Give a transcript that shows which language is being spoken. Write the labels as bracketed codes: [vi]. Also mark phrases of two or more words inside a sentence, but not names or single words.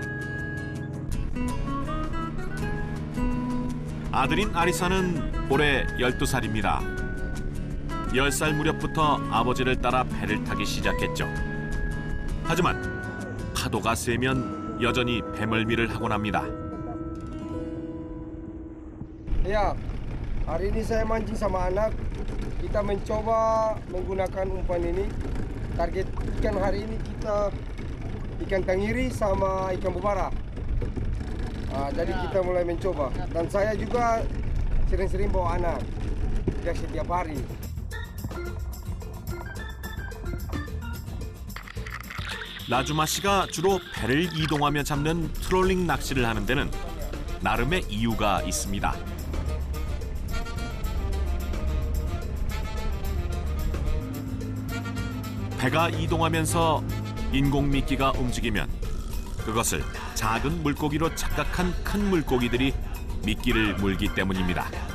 [ko] 아들인 아리사는 올해 12살입니다. 10살 무렵부터 아버지를 따라 배를 타기 시작했죠. 하지만 파도가 세면 여전히 배멀미를 하곤 합니다. [id] Ya, hari ini saya mancing sama anak. Kita mencoba menggunakan umpan ini. Target ikan hari ini kita ikan tenggiri sama ikan bubara. Jadi kita mulai mencoba. Dan saya juga sering-sering bawa anak. Tidak setiap hari. [ko] 라주마 씨가 주로 배를 이동하며 잡는 트롤링 낚시를 하는 데는 나름의 이유가 있습니다. 배가 이동하면서 인공미끼가 움직이면 그것을 작은 물고기로 착각한 큰 물고기들이 미끼를 물기 때문입니다.